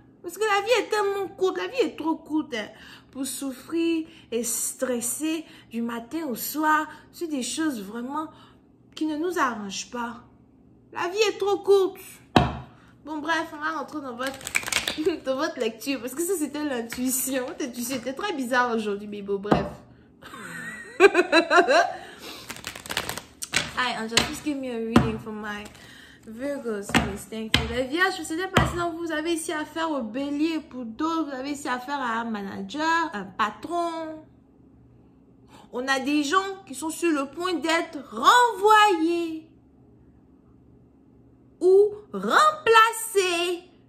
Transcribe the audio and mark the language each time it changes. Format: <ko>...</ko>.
<fr>Parce que la vie est tellement courte. La vie est trop courte pour souffrir et stresser du matin au soir. C'est des choses vraiment qui ne nous arrangent pas. La vie est trop courte. Bon, bref, on va rentrer dans votre lecture. Parce que ça, c'était l'intuition. C'était très bizarre aujourd'hui, mais bon, bref.</fr> <en>Hi, Angel, just give me a reading for my Virgos, please. Thank you.</en> <fr>Les vierges, je sais pas si vous avez ici affaire au bélier. Pour d'autres, vous avez ici affaire à un manager, un patron. On a des gens qui sont sur le point d'être renvoyés ou remplacés.</fr>